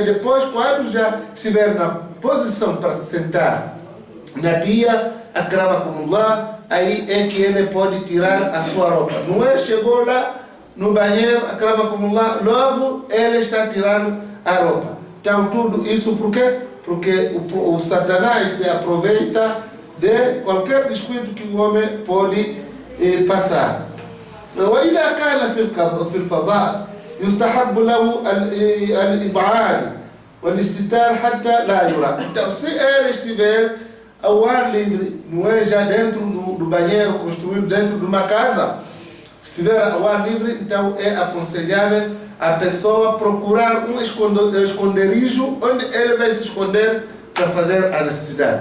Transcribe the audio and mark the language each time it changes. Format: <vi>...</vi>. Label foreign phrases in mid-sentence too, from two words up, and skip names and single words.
<pt>Depois, quando já estiver na posição para sentar na pia, akramakumullah, aí é que ele pode tirar a sua roupa. Não é? Chegou lá no banheiro, akramakumullah, logo ele está tirando a roupa. Então tudo isso por quê? Porque o Satanás se aproveita de qualquer descuido que o homem pode passar.</pt> <ar>وإذا كان في الفضاء يستحب له الإبعاد والاستتار حتى لا يرى.</ar> <pt>Então, se ele estiver ao ar livre, não é já dentro do banheiro construído dentro de uma casa, se estiver ao ar livre, então é aconselhável a pessoa procurar um esconderijo onde ele vai se esconder para fazer a necessidade.</pt>